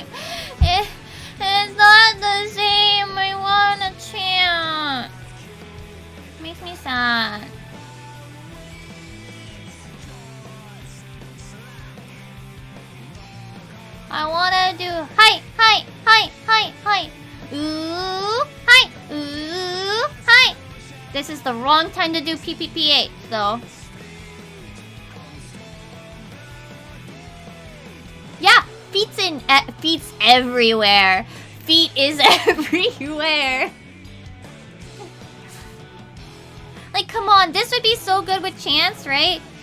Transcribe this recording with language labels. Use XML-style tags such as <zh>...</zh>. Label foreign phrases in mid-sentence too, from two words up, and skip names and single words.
<en>It's not the same. I wanna chant. Makes me sad. I wanna do hi, hi, hi, hi, hi. Ooh, hi, ooh, hi. This is the wrong time to do PPPH, though. Yeah, feet's everywhere. Feet is everywhere. Like, come on, this would be so good with chants, right?</en>